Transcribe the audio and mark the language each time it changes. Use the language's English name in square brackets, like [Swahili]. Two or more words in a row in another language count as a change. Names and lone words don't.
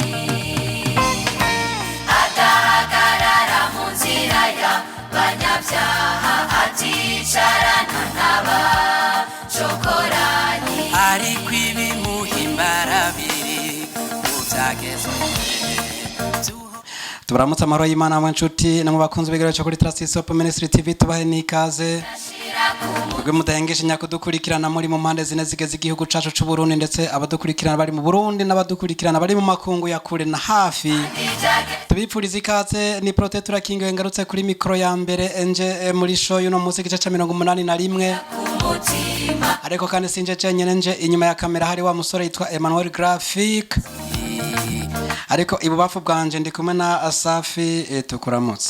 [Rundi] agahagarara mu nzira y'abanyabyaha aticarana n'abacokoranyi ariko ibimuhimbara tubaramutse amahoro y'Imana mu nshuti namwe bakunze bigero cyo kuri Transisop Ministry TV tubahe nikaze ubwo mudahengeshe nyakudukurikirana muri mu mpande zine zigeze igihugu cacu c'u Burundi ndetse abadukurikirana bari mu Burundi n'abadukurikirana bari mu makungu ya kure na hafi tubipfuriza ikaze ni Prote turakingiwe ngarutse kuri mikro ya mbere enje muri show y'uno munsi gice ca 81 ariko kandi sinje cenyene nje inyuma ya kamera hari wa musore yitwa Emmanuel Graphic ariko ibubafu bwanje ndi kumwe na Asafi tukuramutse.